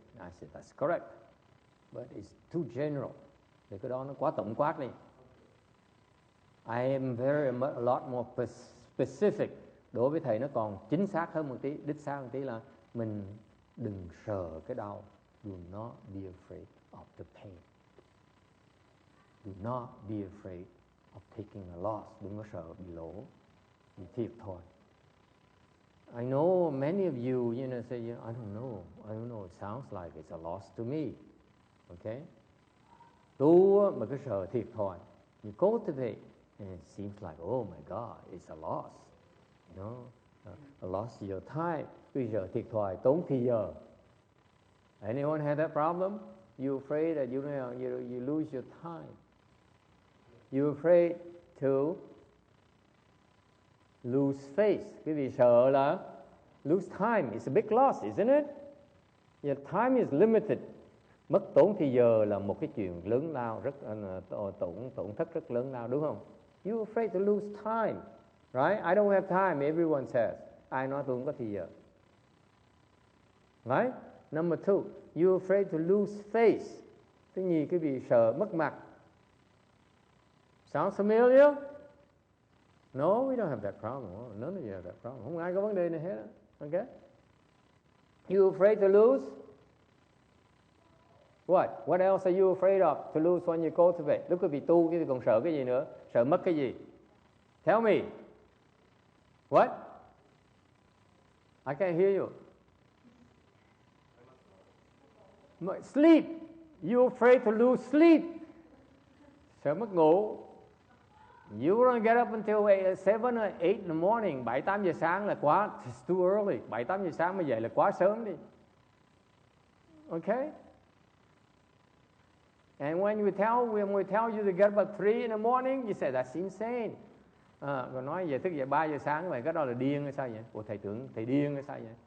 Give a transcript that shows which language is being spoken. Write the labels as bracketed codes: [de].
[en] I said that's correct, but it's too general. [vi] Thì cái đó nó quá tổng quát đi. [en] I am a lot more specific. [vi] Đối với thầy nó còn chính xác hơn một tí, đích xác một tí là mình đừng sợ cái đau. [en] Do not be afraid of the pain. Do not be afraid of taking a loss. [vi] Đừng có sợ bị lỗ, bị thiệt thòi. [en] I know many of you, say, I don't know. It sounds like it's a loss to me. Okay? [vi] Tu mà cứ sợ thiệt thòi. [en] You cultivate, and it seems like, oh my God, it's a loss. A loss of your time. [vi] Bây giờ thiệt thòi, tốn thì giờ. [en] Anyone had that problem? You afraid that you lose your time. You afraid to lose face. [vi] Cái gì sợ là [en] lose time. It's a big loss, isn't it? Your time is limited. [vi] Mất tốn thì giờ là một cái chuyện lớn lao, rất tổn thất rất lớn lao, đúng không? [en] You afraid to lose time, right? I don't have time. Everyone says. [vi] Ai nói tôi không có thì giờ, [en] right? Number two, you afraid to lose face. [vi] Cái gì cái bị sợ mất mặt. [en] Sounds familiar? No, we don't have that problem. None of you have that problem. [vi] Không ai có vấn đề này hết. [en] Okay? You afraid to lose? What? What else are you afraid of to lose when you cultivate? [vi] Lúc quý vị tu cái gì còn sợ cái gì nữa? [en] Sợ mất cái gì? Tell me. What? I can't hear you. Sleep. You afraid to lose sleep? [vi] Sợ mất ngủ. [en] You don't get up until 7 or 8 in the morning. [vi] 7-8 giờ sáng là quá. [en] It's too early. [vi] 7-8 giờ sáng mới dậy là quá sớm đi. Okay? [en] And when we tell you to get up at 3 in the morning, you say that's insane. [vi] Còn nói về thức dậy 3 giờ sáng vậy, cái đó là điên hay sao vậy? Ủa thầy tưởng thầy điên hay sao vậy?